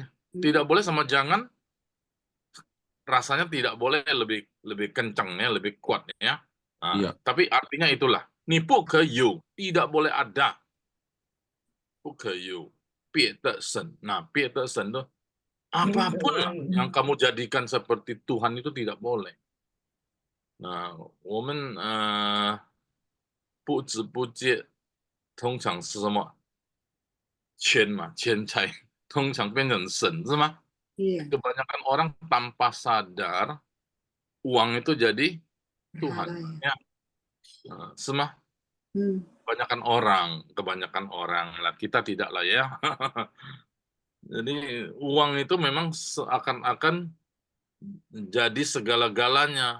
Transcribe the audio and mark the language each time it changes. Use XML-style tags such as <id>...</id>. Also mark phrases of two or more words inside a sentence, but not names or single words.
<id>Tidak boleh sama jangan rasanya tidak boleh lebih kencang, ya, lebih kuat, ya. Nah, Iya. tapi artinya itulah.</id> <zh>你不可有,</zh> <id>tidak boleh ada.</id> <zh>不可有，别的神.</zh> <id>Nah,</id> <zh>别的神</zh> <id>itu apapun lah yang kamu jadikan seperti Tuhan itu tidak boleh. Nah,</id> <zh>我们不知不觉通常是什么？钱嘛，钱财通常变成神，是吗？</zh> <id>Iya. Kebanyakan orang tanpa sadar uang itu jadi Tuhan, Berhala, ya. ya. Semua kebanyakan orang lah, kita tidak lah, ya. Jadi uang itu memang seakan-akan jadi segala-galanya.</id>